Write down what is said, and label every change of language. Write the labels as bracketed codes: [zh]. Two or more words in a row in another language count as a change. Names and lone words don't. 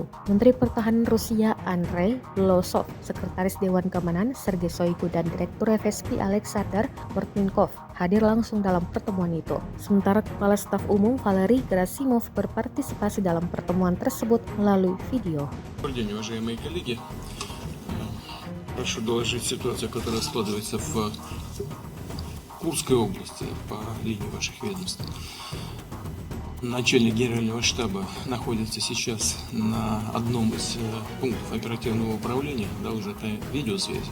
[id] Menteri Pertahanan Rusia Andrei Blosov, Sekretaris Dewan Keamanan Sergei Shoigu dan Direktur FSB Alexander Bortnikov hadir langsung dalam pertemuan itu. Sementara Kepala Staf Umum Valery Gerasimov berpartisipasi dalam pertemuan tersebut melalui video. [ru] Добрый день, уважаемые коллеги. Прошу доложить ситуацию, которая складывается в Курской области по линии ваших ведомств. Начальник генерального штаба находится сейчас на одном из пунктов оперативного управления, да, уже по видеосвязи.